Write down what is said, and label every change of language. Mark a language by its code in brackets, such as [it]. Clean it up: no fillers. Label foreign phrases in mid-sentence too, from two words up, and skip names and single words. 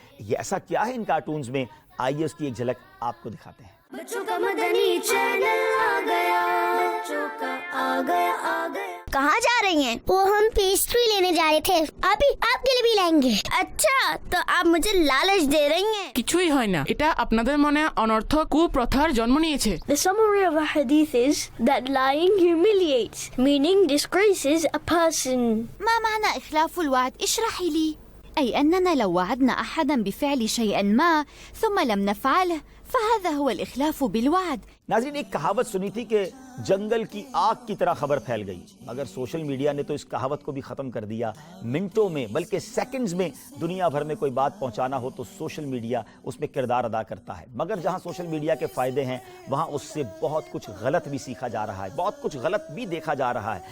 [ur] یہ ایسا کیا ہے ان کارٹونز میں؟ آئیے اس کی ایک جھلک آپ کو دکھاتے ہیں۔ بچوں کا مدنی چینل آ گیا، بچوں کا آ گیا آ گیا۔ کہاں جا رہی ہیں؟ وہ ہم پیسٹری لینے جا رہے تھے، آپ کے لیے بھی لائیں گے؟ اچھا، تو آپ مجھے لالچ دے رہی ہیں؟ [bn] কিছুই হয় না, এটা আপনাদের মনে অনর্থক কুপ্রথার জন্ম নিয়েছে। [en] The summary of a hadith is that lying humiliates, meaning disgraces a person. [ar] ما معنى إخلاف الوعد؟ اشرحي لي. أي أننا لو وعدنا أحدا بفعل شيء ما ثم لم نفعله فهذا هو الإخلاف بالوعد. [ur] ناظرین ایک کہاوت سنی تھی کہ جنگل کی آگ کی طرح خبر پھیل گئی، مگر [en] social media [ur] نے تو اس کہاوت کو بھی ختم کر دیا۔ منٹوں میں بلکہ سیکنڈز میں دنیا بھر میں کوئی بات پہنچانا ہو تو [en] social media [ur] اس میں کردار ادا کرتا ہے، مگر جہاں [en] social media [ur] کے فائدے ہیں وہاں اس سے بہت کچھ غلط بھی سیکھا جا رہا ہے، بہت کچھ غلط بھی دیکھا جا رہا ہے۔